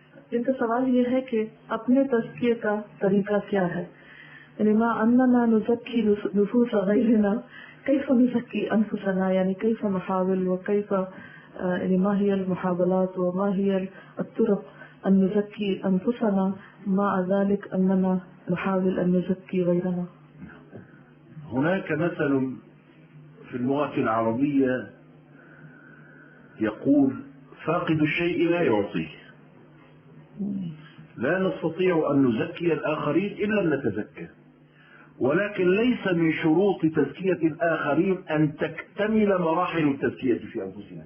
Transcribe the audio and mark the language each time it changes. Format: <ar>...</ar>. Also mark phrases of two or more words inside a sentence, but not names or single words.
<ur>इनका सवाल ये है कि अपने तज़किये का तरीका क्या है,</ur> <ar>يعني ما أنّا نزكّي نفوس غيرنا كيف نزكّي أنفسنا، يعني كيف نحاول وكيف يعني ما هي المحاولات وما هي الطرق أن نزكّي أنفسنا ما ذلك أنّا نحاول أن نزكّي غيرنا. هناك مثل في اللغة العربية يقول فاقد الشيء لا يعطيه. لا نستطيع أن نزكي الآخرين إلا أن نتزكى، ولكن ليس من شروط تزكية الآخرين أن تكتمل مراحل التزكية في أنفسنا.</ar>